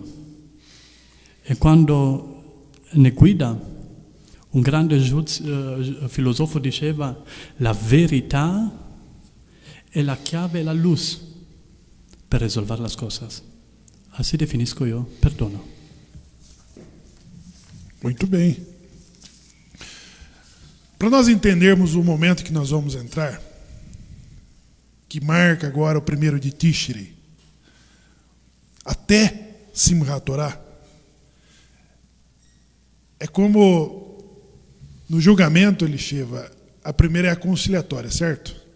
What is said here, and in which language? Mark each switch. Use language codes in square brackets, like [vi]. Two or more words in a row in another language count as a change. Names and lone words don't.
[it] E quando ne guida, un grande filosofo diceva, la verità è la chiave e la luce per risolvere le cose. [pt] Assim definisco io perdono. Muito bem. Para nós entendermos o momento que nós vamos entrar, que marca agora o 1º de Tishri, até Simchat Torah, é como no julgamento, Elisheva, a primeira é a conciliatória, certo?